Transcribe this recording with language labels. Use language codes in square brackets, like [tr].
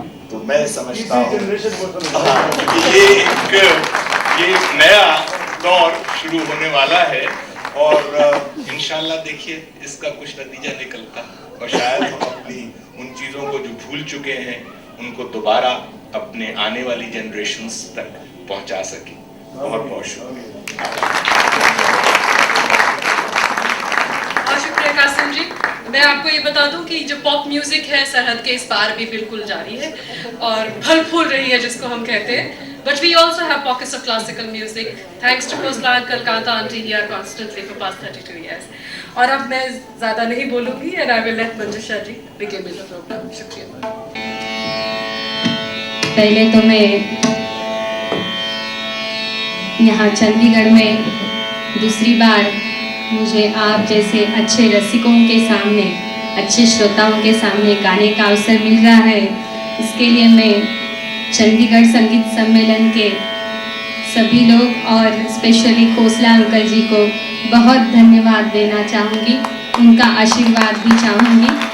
[hi] तो मैं समझता हूँ कि ये एक नया दौर शुरू होने वाला है और इंशाल्लाह देखिए इसका कुछ नतीजा निकलता और शायद हम अपनी उन चीज़ों को जो भूल चुके हैं उनको दोबारा अपने आने वाली जनरेशन्स तक पहुंचा सके। बहुत बहुत शुक्रिया। शुक्रिया कासिम जी। मैं आपको ये बता दूं कि जो पॉप म्यूजिक है सरहद के इस पार भी बिल्कुल जारी है और फल फूल रही है जिसको हम कहते हैं। [en] But we also have pockets of classical music thanks to Khosla uncle, Kanta auntie here constantly for past 32 years. [hi] और अब मैं ज़्यादा नहीं बोलूँगी [en] and I will let [hi] Manjusha ji [en] begin with the program. [hi] शुक्रिया। पहले तो मैं यहाँ चंडीगढ़ में दूसरी बार मुझे आप जैसे अच्छे रसिकों के सामने, अच्छे श्रोताओं के सामने गाने का अवसर मिल रहा है, इसके लिए मैं चंडीगढ़ संगीत सम्मेलन के सभी लोग और स्पेशली खोसला अंकल जी को बहुत धन्यवाद देना चाहूँगी, उनका आशीर्वाद भी चाहूँगी।